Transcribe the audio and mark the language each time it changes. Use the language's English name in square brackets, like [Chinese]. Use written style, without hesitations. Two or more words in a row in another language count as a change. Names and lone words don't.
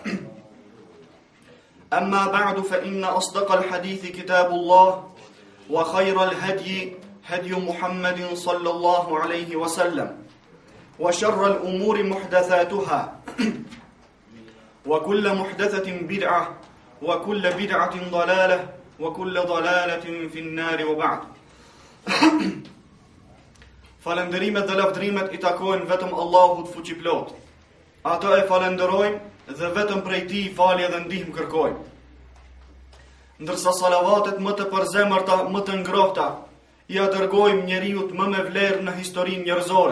[Arabic] أما بعد فإن أصدق الحديث كتاب الله وخير الهدي هدي محمد صلى الله عليه وسلم وشر الأمور محدثاتها وكل محدثة بدعة وكل بدعة ضلالة وكل ضلالة في النار وبعد [Albanian] Falenderimet dhe lavdrimet I takojnë vetëm Allahut fuqiplot. Ata e falenderojmë dhe vetëm prej Tij falje dhe ndihmë kërkojmë. Ndërsa salavatet më të përzemërta, më të ngrohta, I dërgojmë njeriut më me vlerë në historinë njerëzore.